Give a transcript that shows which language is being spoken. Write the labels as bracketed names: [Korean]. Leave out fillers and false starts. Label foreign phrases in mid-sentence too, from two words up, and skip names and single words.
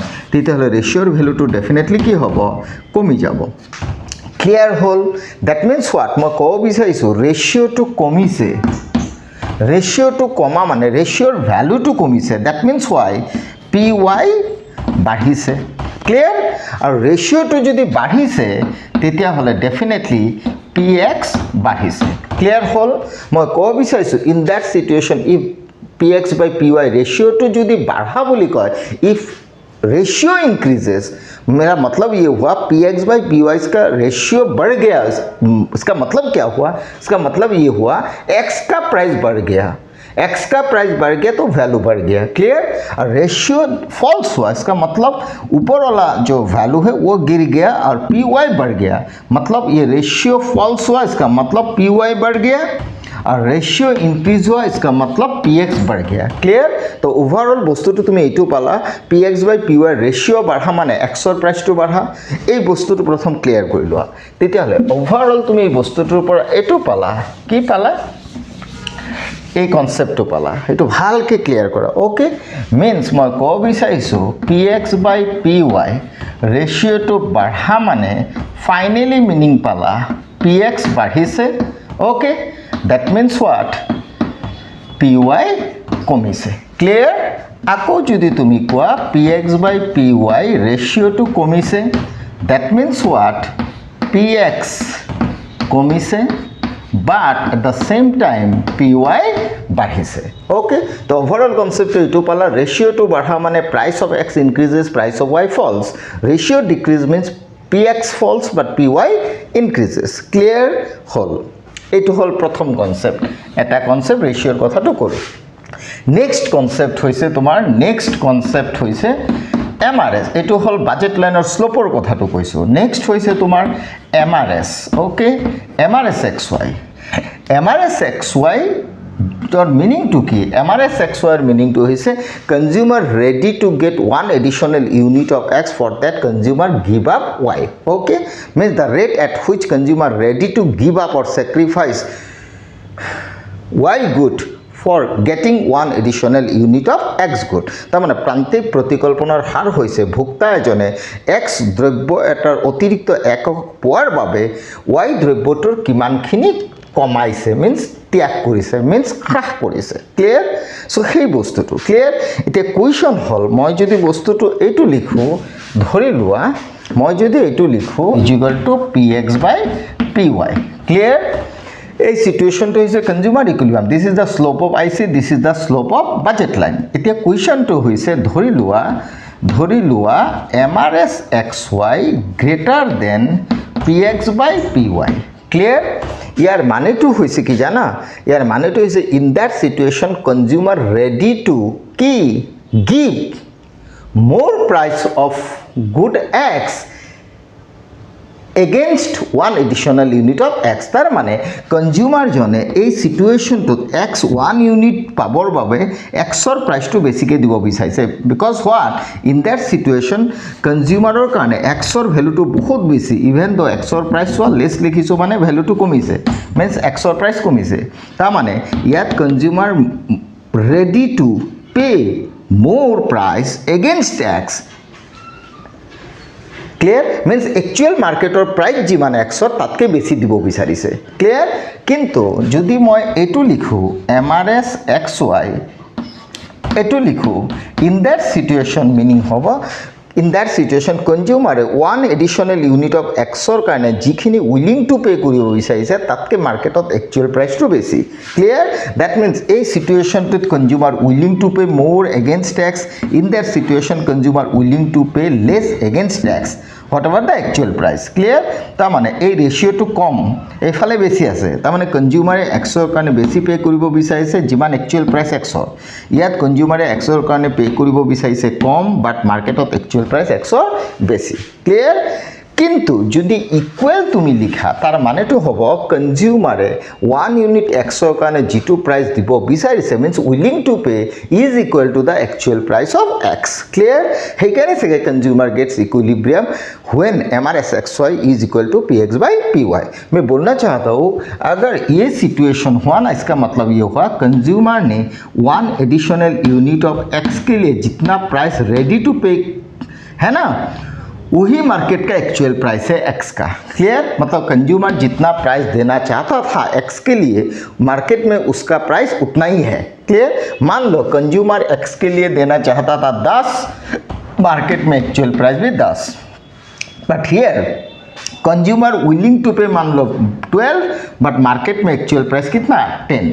[Assamese] তেতিয়াহলে ৰেশিওৰ ভ্যালুটো ডেফিনেটলি কি হ'ব কমি যাব ক্লিয়াৰ হল [English] that means what [Assamese] মই কব বিচাৰিছো ৰেশিও টু কমিছে ৰেশিও টু কমা মানে ৰেশিওৰ ভ্যালুটো কমিছে [English] that means [Assamese] হোৱাই পি ওয়াই বাঢ়িছে ক্লিয়াৰ আৰু ৰেশিওটো যদি বাঢ়িছে তেতিয়া হলে ডেফিনেটলি px বাঢ়িছে ক্লিয়াৰ হ'ল মই ক'ব বিচাৰিছোঁ [English] in that situation if px by py [Hindi] रेशियो जो बढ़ा बोली कह [English] if ratio increases [Hindi] मेरा मतलब ये हुआ px by py का रेशियो बढ़ गया इसका मतलब क्या हुआ इसका मतलब ये हुआ x का प्राइस बढ़ गया x का प्राइस बढ़ गया तो वैल्यू बढ़ गया क्लियर और [English] ratio falls [Hindi] हुआ इसका मतलब ऊपर वाला जो वैल्यू है वो गिर गया और py बढ़ गया मतलब ये [English] ratio falls [Hindi] हुआ इसका मतलब py बढ़ गया और [English] ratio increase [Hindi] हुआ इसका मतलब px बढ़ गया क्लियर तो ओवरऑल [Assamese] বস্তুটো তুমি এইটো পালা [Hindi] px by py रेशियो बढ़ा माने x प्राइसটো बढ़ा [Assamese] এই বস্তুটো প্রথম ক্লিয়ার কৰি লোৱা তেতিয়া হলে ওভাৰঅল তুমি এই বস্তুটোৰ পৰা এটো পালা কি পালা এই কনসেপ্টটো পালা এটো ভালকে ক্লিয়ার কৰা [English] okay means [Assamese] মই কব বিচাৰিছো px by py ৰেশিওটো बढ़ा মানে [English] finally meaning [Assamese] পালা px বাঢ়িছে ওকে [English] that means what [Assamese] py কমিছে ক্লিয়াৰ আকৌ যদি তুমি কোৱা px by py ৰেশিওটো কমিছে [English] that means what [Assamese] px কমিছে [English] but at the same time [Assamese] py বাঢ়িছে okay তো [English] overall concept [Assamese] এটো পালা ৰেশিওটো বঢ়া মানে [English] price of x increases price of y falls ratio decrease means px falls but py increases clear [Assamese] হল এটো হল প্রথম কনসেপ্ট এটা কনসেপ্ট রেশিওর কথাটো কৰো [English] next concept [Assamese] হইছে তোমার [English] next concept [Assamese] হইছে এমআরএস এটো হল বাজেট লাইনৰ স্লোপৰ কথাটো কৈছো নেক্সট হইছে তোমাৰ এমআরএস ওকে এমআরএস xy এমআরএস xy তোর মিনিং টু কি এমআরএস xy এর মিনিং টু হইছে [English] consumer ready to get one additional unit of x for that consumer give up y okay means the rate at which consumer ready to give up or sacrifice y good for getting one additional unit of x good [Assamese] তার মানে প্রান্তিক প্রতিকল্পনার হার হইছে ভোক্তা এজনে x দ্রব্য এটার অতিরিক্ত একক পোৱাৰ বাবে y দ্রব্যটোৰ কিমানখিনি কমাইছে মিন্স ত্যাগ কৰিছে মিন্স হ্ৰাস কৰিছে ক্লিয়াৰ সো সেই বস্তুটো ক্লিয়াৰ এটা কোৱেশ্চন হল মই যদি বস্তুটো এইটো লিখো ধৰি লোৱা মই যদি এইটো লিখো [English] equal to px by py [Assamese] ক্লিয়াৰ এই সিচুৱেশ্যনটো হৈছে কনজিউমাৰ [English] equilibrium this is the slope of IC this is the slope of budget line [Assamese] এতিয়া কোৱেশ্চনটো হৈছে ধৰি লোৱা এমআরএস xy [English] greater than px by py [Assamese] ক্লিয়ার ইয়ার মানেটো হইছে কি জানা ইয়ার মানেটো হইছে [English] in that situation consumer ready to [Assamese] কি [English] give more price of good x against one additional unit of x [Assamese] তার মানে কনজিউমার জনে এই সিচুয়েশনটো x 1 ইউনিট পাবৰ বাবে x ৰ প্ৰাইসটো বেছিকে দিব বিচাৰিছে [English] because what in that situation [Assamese] কনজিউমাৰৰ কাৰণে x ৰ ভ্যালুটো বহুত বেছি [English] even though [Assamese] x ৰ প্ৰাইস হোৱা লেস লিখিছো মানে ভ্যালুটো কমিছে মিন্স x ৰ প্ৰাইস কমিছে তাৰ মানে ইয়াত [English] consumer ready to pay more price against x [Assamese] ক্লিয়ার মিন্স একচুয়াল মার্কেটৰ প্ৰাইস যিমান x তাতকে বেছি দিব বিচাৰিছে ক্লিয়ার কিন্তু যদি মই এটো লিখো এমআরএস xy এটো লিখো [English] in that situation [Assamese] মিনিং হ'ব [English] in that situation [Assamese] কনজিউমারে [English] one additional unit of x [Assamese] কাৰণে যিখিনি [English] willing to pay [Assamese] কৰিব বিচাৰিছে তাতকে মার্কেটত একচুয়াল প্ৰাইসটো বেছি ক্লিয়ার [English] that means [Assamese] এই সিচুয়েশনটোত [English] consumer willing to pay more against x in that situation consumer willing to pay less against x whatever the actual price clear [Assamese] তার মানে এই রেশিওটো কম এইফালে বেশি আছে তার মানে কনজিউমারে x ৰ কাৰণে বেশি পে কৰিব বিচাৰিছে যিমান [English] actual price [Assamese] x ইয়াত কনজিউমারে x ৰ কাৰণে পে কৰিব বিচাৰিছে কম বাট মার্কেটত [English] actual price [Assamese] x বেশি ক্লিয়ার কিন্তু যদি ইকুয়াল তুমি লিখা তার মানেটো হ'ব কনজিউমারে 1 ইউনিট x ৰ কাৰণে যেটো প্ৰাইস দিব বিচাৰিছে [English] means willing to pay is equal to the actual price of x clear [Assamese] হেকাৰণে সে কনজিউমার [English] gets equilibrium when MRS xy is equal to px by py [Hindi] मैं बोलना चाहता हूँ अगर ये सिचुएशन हुआ ना इसका मतलब ये हुआ कंज्यूमर ने [English] one additional unit of x [Hindi] के लिए जितना प्राइस [English] ready to pay [Hindi] है ना वही मार्केट का एक्चुअल प्राइस है x का क्लियर मतलब कंज्यूमर जितना प्राइस देना चाहता था x के लिए मार्केट में उसका प्राइस उतना ही है क्लियर मान लो कंज्यूमर x के लिए देना चाहता था 10 मार्केट में एक्चुअल प्राइस भी 10 [English] but here consumer willing to pay [Hindi] मान लो 12 बट मार्केट में एक्चुअल प्राइस कितना 10।